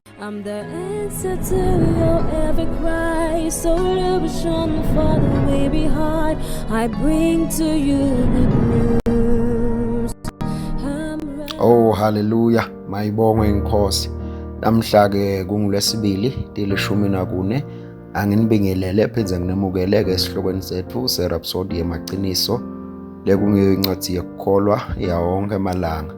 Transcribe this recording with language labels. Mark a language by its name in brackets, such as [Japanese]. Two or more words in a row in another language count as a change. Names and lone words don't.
[English] I'm the answer to your every cry. Solution for the way behind. I bring to you good news. Oh hallelujah, [Swati] mayibongwe inkosi. Namhla-ke kungulwesibili tilishumi nakune. Anginibingelele pheze nginemukeleke esihlokweni sethu serhapsody yemaqiniso lekungiyo incwadi yokukholwa yawonke amalanga.